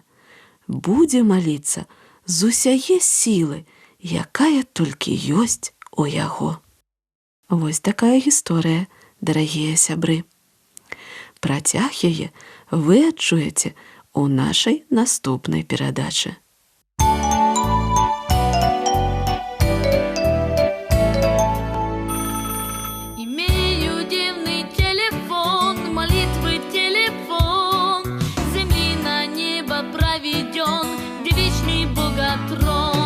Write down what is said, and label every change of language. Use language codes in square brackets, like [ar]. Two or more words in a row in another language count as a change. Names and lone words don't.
[be] Будзе маліцца з усяе сілы, якая толькі ёсць у яго. Вось такая гісторыя, дарагія сябры. Працяг яе вы адчуеце ў нашай наступнай перадачы. [ru] Имею дивный телефон, молитвы телефон, земли на небо проведен, где вечный Богатрон.